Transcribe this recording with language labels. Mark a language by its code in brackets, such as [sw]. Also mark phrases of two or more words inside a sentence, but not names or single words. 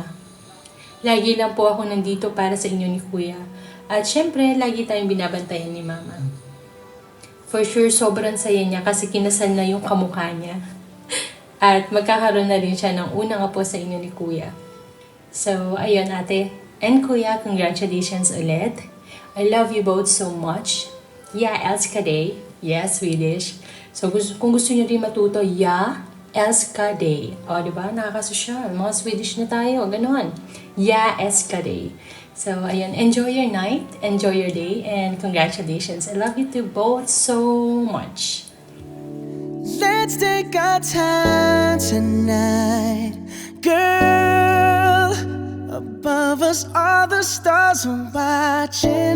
[tl] Lagi lang po ako nandito para sa inyo ni Kuya at syempre lagi tayong binabantayan ni Mama. [en] For sure, [tl] sobrang saya niya kasi kinasal na yung kamukha niya. At magkakaroon na rin siya ng unang apo sa inyo ni Kuya. So, ayun ate. [en] And Kuya, congratulations ulit. I love you both so much. [sv] Ja, älskar dig. [en] Yes, Swedish. [tl] So, kung gusto niyo rin matuto, [sv] ja, älskar dig. [tl] O, diba? Nakakasosyal. Mga Swedish na tayo. Ganon. [sv] Ja, älskar dig. [en] So, ayun, enjoy your night, enjoy your day, and congratulations. I love you two both so much. Let's take our time tonight, girl. Above us, all the stars are watching.